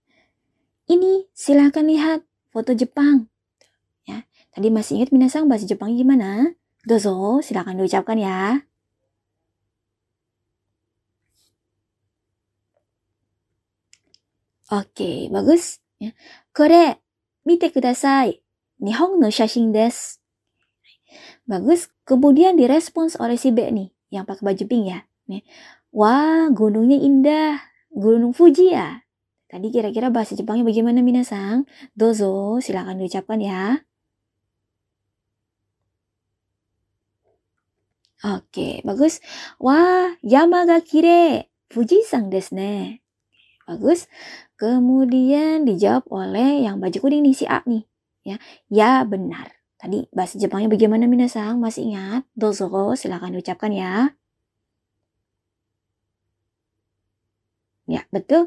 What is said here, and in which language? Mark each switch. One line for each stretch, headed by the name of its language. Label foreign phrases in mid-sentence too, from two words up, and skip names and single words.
Indonesian: Ini silakan lihat foto Jepang. Ya, tadi masih ingat minasang bahasa Jepang gimana? Dozo, silakan diucapkan ya. Oke, bagus. Ya.
Japanese: これ、見てください。日本の写真です.
Indonesian: Bagus. Kemudian direspons oleh si B nih, yang pakai baju pink ya. Nih. Wah, gunungnya indah. Gunung Fuji ya. Tadi kira-kira bahasa Jepangnya bagaimana minasang? Dozo, silakan diucapkan ya. Oke, bagus. Wah,
Japanese: 山がきれい。富士山ですね.
Indonesian: Bagus. Kemudian dijawab oleh yang baju kuning nih, si A nih. Ya benar. Tadi bahasa Jepangnya bagaimana minasang? Masih ingat? Dozo, silakan diucapkan ya. Ya, betul.